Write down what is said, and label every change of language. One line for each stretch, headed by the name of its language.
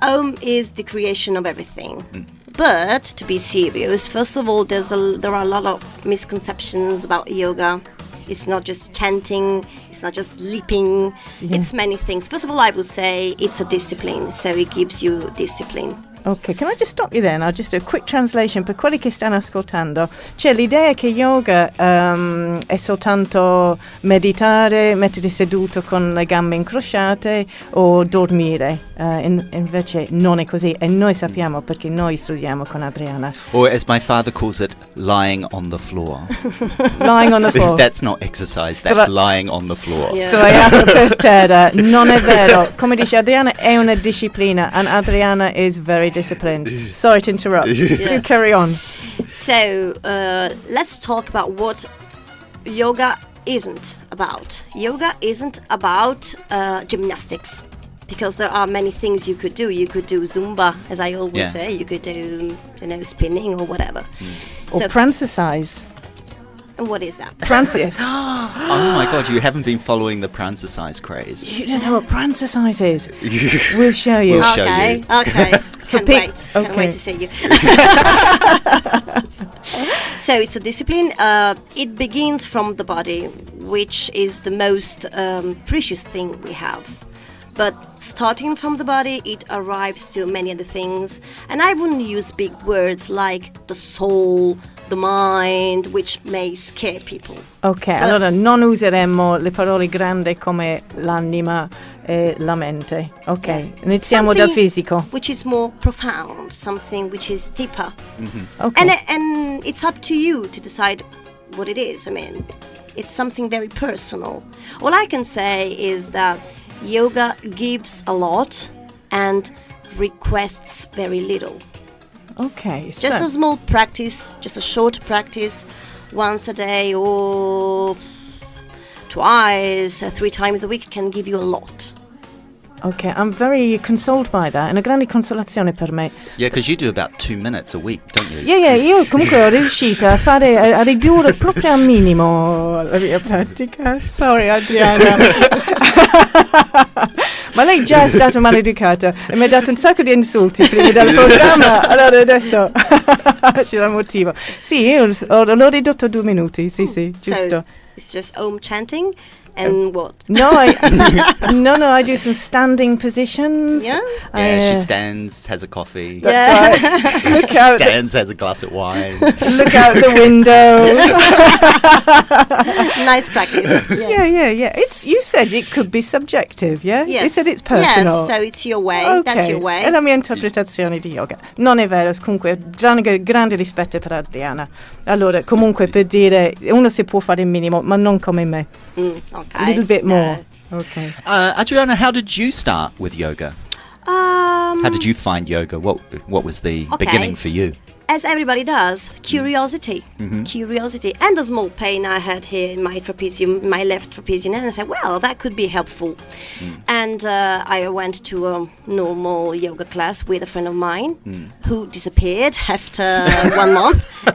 English: Om is the creation of everything. But to be serious, first of all, there are a lot of misconceptions about yoga. It's not just chanting, it's not just leaping, it's many things. First of all, I would say it's a discipline, so it gives you discipline. Ok, can I just stop you there? I'll just do a quick translation
Italian: per quelli che stanno ascoltando. Cioè l'idea è che yoga è soltanto meditare, mettere seduto con le gambe incrociate o dormire. Invece non è così e noi sappiamo perché noi studiamo con Adriana.
English: Or as my father calls it, lying on the floor. Lying on the floor. That's not exercise, that's lying on the floor.
Italian: Sdraiato per terra, non è vero. Come dice Adriana, è una disciplina
English: and Adriana is very disciplined. Sorry to interrupt. Do carry on. So, let's talk about what yoga isn't about. Yoga isn't about gymnastics, because there are many things you could do. You could do Zumba, as I always say. You could do, spinning or whatever. Or prancicise. And what is that? Prancicise. Oh my God, you haven't been following the prancicise craze. You don't know what prancicise is. We'll show you. Okay. Can't wait to see you. So it's a discipline. It begins from the body, which is the most precious thing we have. But starting from the body, it arrives to many other things. And I wouldn't use big words like the soul, the mind, which may scare people.
Italian: Ok, allora non useremo le parole grandi come l'anima e la mente. Ok, iniziamo dal fisico.
English: Which is more profound, something which is deeper. Mm-hmm. Okay. And it's up to you to decide what it is. I mean, it's something very personal. All I can say is that yoga gives a lot and requests very little. Okay, just a small practice, just a short practice, once a day or twice, 3 times a week can give you a lot. Okay, I'm very consoled by that.
Italian: È una grande consolazione per me.
English: Yeah, because you do about 2 minutes a week, don't you?
Italian: Yeah, io comunque ho riuscito a ridurre proprio al minimo la mia pratica.
English: Sorry, Adriana.
Italian: Ma lei già è stata maleducata e mi ha dato un sacco di insulti prima del programma, allora adesso c'era un motivo. Sì, io l'ho ridotto a 2 minuti, sì, giusto.
English: So, it's just Om chanting. And what? No, I do some standing positions. Yeah? She stands, has a coffee. That's right. Look out. Stands, has a glass of wine. Look out the window. Nice practice. Yeah. You said it could be subjective, yeah? Yes. You said it's personal. Yes, so it's your way. Okay. That's your way.
Italian: È la mia interpretazione di yoga. Non è vero, comunque, grande rispetto per Adriana. Allora, comunque, per dire, uno si può fare il minimo, ma non come me.
English: Okay. A little bit more. Okay. Adriana, how did you start with yoga? How did you find yoga? What was the beginning for you? As everybody does, curiosity. Mm-hmm. Curiosity. And a small pain I had here in my trapezium, my left trapezium. And I said, well, that could be helpful. And I went to a normal yoga class with a friend of mine who disappeared after 1 month.